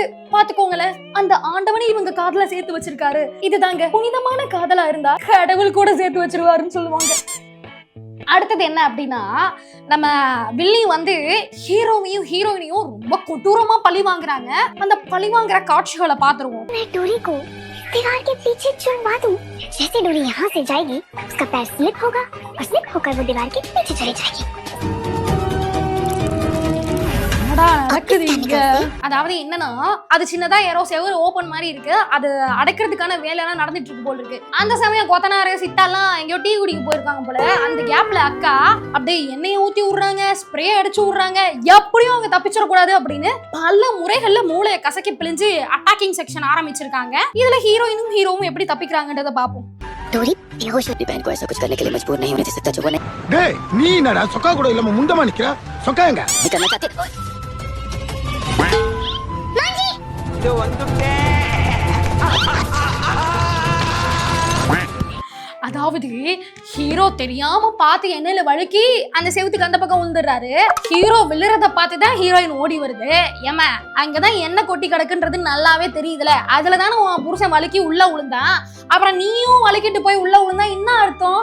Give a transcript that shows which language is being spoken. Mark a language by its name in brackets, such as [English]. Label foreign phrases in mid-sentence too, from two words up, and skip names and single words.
[Tamil] பாத்துக்கோங்களேன், அந்த ஆண்டவனை இவங்க காதல சேர்த்து வச்சிருக்காரு. இதுதாங்க புனிதமான காதலா இருந்தா கடவுள் கூட சேர்த்து வச்சிருவாருன்னு சொல்லுவாங்க. அடுத்தது என்ன அப்படின்னா, நம்ம வில்லி வந்து ஹீரோவையும் ஹீரோயினையும் ரொம்ப கொடூரமா பழி வாங்குறாங்க. அந்த பழி வாங்குற காட்சிகளை பாத்துருவோம். [Hindi] दीवार के पीछे चुनवा दूं। जैसे डोरी यहाँ से जाएगी, उसका पैर स्लिप होगा और स्लिप होकर वो दीवार के पीछे चली जाएगी। [Tamil] அதாவது என்னன்னா, அது சின்னதா யாரோ செவரு ஓபன் மாதிரி இருக்கு, அது அடைக்கிறதுக்கான வேலையெல்லாம் நடந்துட்டு இருக்கு போல இருக்கு. அந்த சமயம் கொத்தனாரு சித்தாலாம் எங்கேயோ டீ குடிக்க போயிருக்காங்க போல. அந்த கேப்ல அக்கா அப்படியே எண்ணெயை ஊத்தி விடுறாங்க, ஸ்ப்ரே அடிச்சு விடுறாங்க, எப்படியும் அவங்க தப்பிச்சிடக்கூடாது அப்படின்னு பல முறைகள்ல மூளையை கசக்கி பிழிஞ்சு [English] attacking section [Tamil] ஆரம்பிச்சிருக்காங்க. இதுல ஹீரோயினும் ஹீரோவும் எப்படி தப்பிக்கிறாங்கன்றத பாப்போம். [Hindi] डोरी बेहोश होती बहन को ऐसा कुछ करने के लिए मजबूर नहीं होने दे सकता जो वो नहीं। [Tamil] டேய் நீ என்னடா சொக்கா கூட இல்லாம முண்டமா நிக்கிற? சொக்கா எங்க? [Hindi] करना चाहते [Tamil] அதாவது ஹீரோ தெரியாம பார்த்து எண்ணெயில வழுக்கி அந்த செவுத்துக்கு அந்த பக்கம் விழுந்துடுறாரு. ஹீரோ விழுறத பார்த்துதான் ஹீரோயின் ஓடி வருது. ஏமா அங்கதான் எண்ணெய் கொட்டி கிடக்குன்றது நல்லாவே தெரியுதுல, அதுலதானே உன் புருஷன் வழுக்கி உள்ள விழுந்தான், அப்புறம் நீயும் வழுக்கிட்டு போய் உள்ள விழுந்தா என்ன அர்த்தம்?